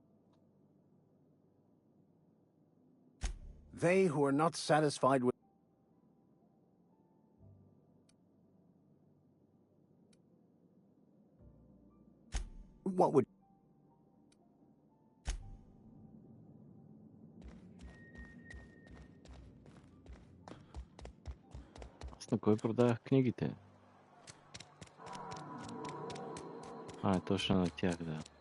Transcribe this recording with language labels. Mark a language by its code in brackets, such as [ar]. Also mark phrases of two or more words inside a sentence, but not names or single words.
[en] They who are not satisfied with... What would... [bg] Аз на кой продавах книгите? Точно на тях, да.